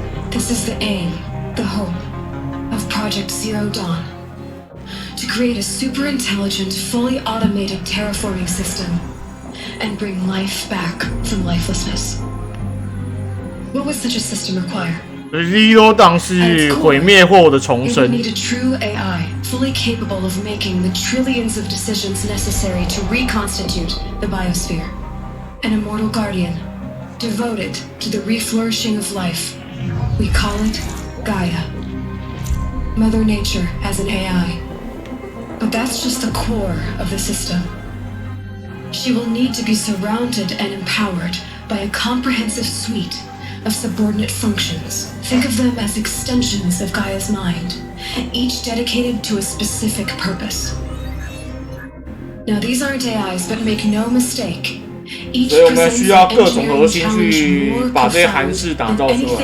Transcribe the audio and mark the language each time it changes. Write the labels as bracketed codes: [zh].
[en] This is the aim, the hope, of Project Zero Dawn. To create a super-intelligent, fully automated terraforming system and bring life back from lifelessness. What would such a system require? [zh] Zero Dawn 是毁灭后的重生。 [en] It would need a true AI, fully capable of making the trillions of decisions necessary to reconstitute the biosphere. An immortal guardian, devoted to the reflourishing of life. We call it Gaia. Mother Nature as an AI. But that's just the core of the system. She will need to be surrounded and empowered by a comprehensive suite of subordinate functions. Think of them as extensions of Gaia's mind, each dedicated to a specific purpose. Now these aren't AIs, but make no mistake, [zh] 所以我们需要各种核心去把这些函式打造出来。